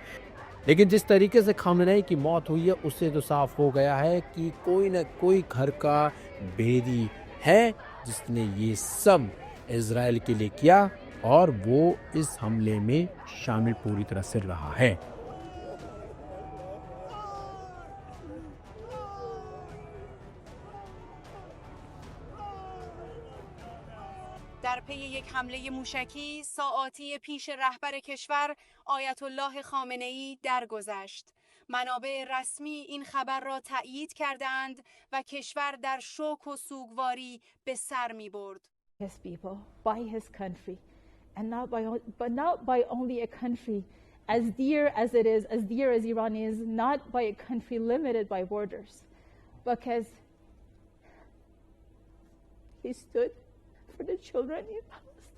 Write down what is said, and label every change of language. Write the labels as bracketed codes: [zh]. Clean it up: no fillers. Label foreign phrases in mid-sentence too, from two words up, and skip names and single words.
[hi] लेकिन जिस तरीके से खामेनेई की मौत हुई है उससे तो साफ हो गया है कि कोई न कोई घर का भेदी है जिसने ये सब इजराइल के लिए किया और वो इस हमले में शामिल पूरी तरह से रहा है। [fa] در پی یک حمله موشکی ساعاتی پیش رهبر کشور آیت الله خامنه‌ای درگذشت. منابع رسمی این خبر را تأیید کردند و کشور در شوک و سوگواری به سر می‌برد. [en] His people, by his country, and not by only a country as dear as it is, as dear as Iran is, not by a country limited by borders, because he stood for the children in Palestine.